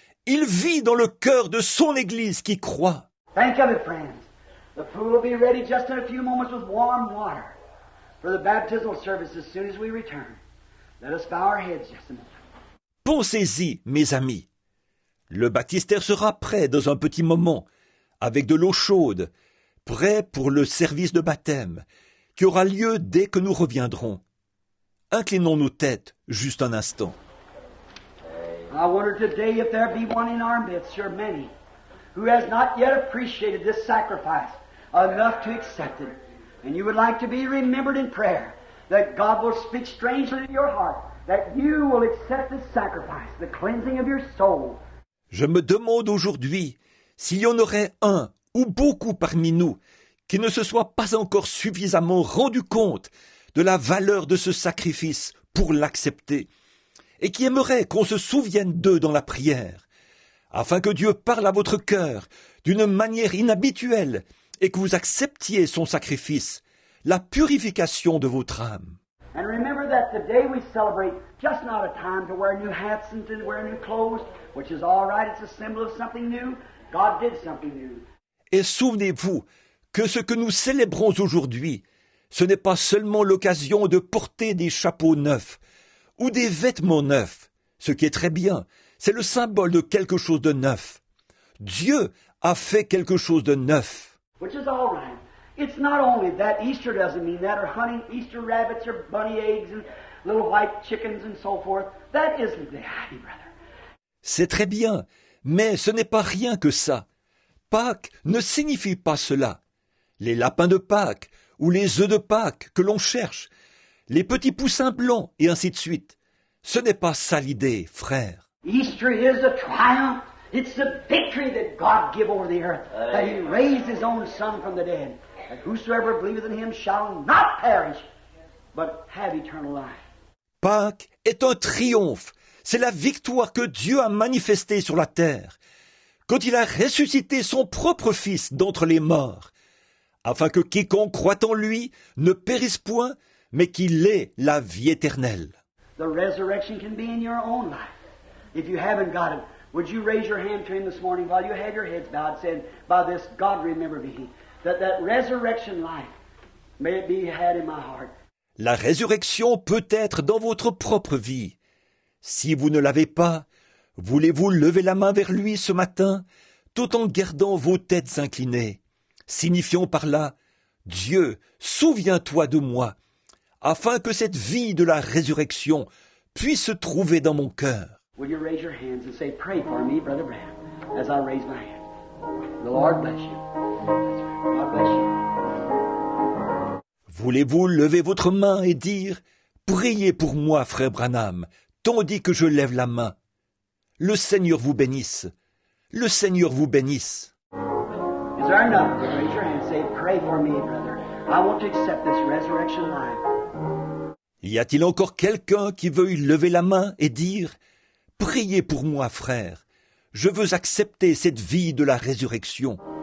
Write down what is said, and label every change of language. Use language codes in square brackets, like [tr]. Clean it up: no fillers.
[fr] Il vit dans le cœur de son Église qui croit. [en] Think of it, friends. The pool will be ready just in a few moments with warm water for the baptismal service as soon as we return. Let us bow our heads just a moment. [fr] Pensez-y, mes amis. Le baptistère sera prêt dans un petit moment, avec de l'eau chaude, prêt pour le service de baptême, qui aura lieu dès que nous reviendrons. Inclinons nos têtes juste un instant. [en] I wonder today if there be one in our midst, sure many, who has not yet appreciated this sacrifice enough to accept it. And you would like to be remembered in prayer, that God will speak strangely to your heart, that you will accept this sacrifice, the cleansing of your soul. [fr] Je me demande aujourd'hui s'il y en aurait un ou beaucoup parmi nous qui ne se soient pas encore suffisamment rendu compte de la valeur de ce sacrifice pour l'accepter, et qui aimerait qu'on se souvienne d'eux dans la prière, afin que Dieu parle à votre cœur d'une manière inhabituelle et que vous acceptiez son sacrifice, la purification de votre âme. [en] And remember that today we celebrate just not a time to wear new hats and to wear new clothes, which is all right, it's a symbol of something new. God did something new. [fr] Et souvenez-vous que ce que nous célébrons aujourd'hui, ce n'est pas seulement l'occasion de porter des chapeaux neufs ou des vêtements neufs, ce qui est très bien, c'est le symbole de quelque chose de neuf. Dieu a fait quelque chose de neuf. [en] Which is all right. It's not only that Easter doesn't mean that, or hunting Easter rabbits or bunny eggs and little white chickens and so forth. That isn't the idea, brother. [fr] C'est très bien, mais ce n'est pas rien que ça. Pâques ne signifie pas cela. Les lapins de Pâques ou les œufs de Pâques que l'on cherche, les petits poussins blancs et ainsi de suite. Ce n'est pas ça l'idée, frère. [en] Easter is a triumph. It's the victory that God gave over the earth, that He raised His own Son from the dead, that whosoever believeth in Him shall not perish, but have eternal life. [fr] Pâques est un triomphe. C'est la victoire que Dieu a manifestée sur la terre, quand il a ressuscité son propre Fils d'entre les morts, afin que quiconque croit en lui ne périsse point, mais qu'il ait la vie éternelle. [en] The resurrection can be in your own life. If you haven't got it, would you raise your hand to Him this morning while you have your heads bowed, saying, by this God remember me, that resurrection life, may it be had in my heart. [fr] La résurrection peut être dans votre propre vie. Si vous ne l'avez pas, voulez-vous lever la main vers lui ce matin, tout en gardant vos têtes inclinées, signifiant par là, Dieu, souviens-toi de moi, afin que cette vie de la résurrection puisse se trouver dans mon cœur. [en] Will you raise your hands and say, pray for me, Brother Branham, as I raise my hand. The Lord bless you. God bless you. [fr] Voulez-vous lever votre main et dire, priez pour moi, frère Branham, tandis que je lève la main. Le Seigneur vous bénisse. Le Seigneur vous bénisse. [en] Is there enough? Raise your hand and say, pray for me, brother. I want to accept this resurrection life. [fr] Y a-t-il encore quelqu'un qui veuille lever la main et dire, priez pour moi, frère. Je veux accepter cette vie de la résurrection.